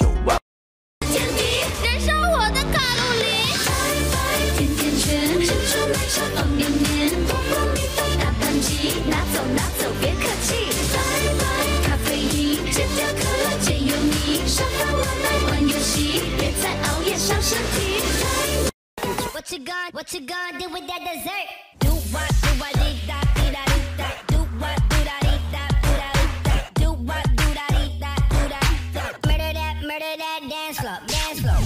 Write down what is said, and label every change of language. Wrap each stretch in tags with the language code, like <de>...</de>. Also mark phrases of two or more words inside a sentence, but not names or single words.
<zh>前提燃烧我的卡路里，甜甜圈，珍珠奶茶放绵绵，波波蜜豆大盘鸡，拿走拿走别客气。咖啡因戒掉可乐戒油腻，沙发我来玩游戏，别再熬夜伤身体。</zh> <en>What you gonna do with that dessert? Do what do I dee da dee da dee da. Do what do da dee da do da dee da. Do what do da dee da do da dee da. Murder that dance floor, dance floor.</en>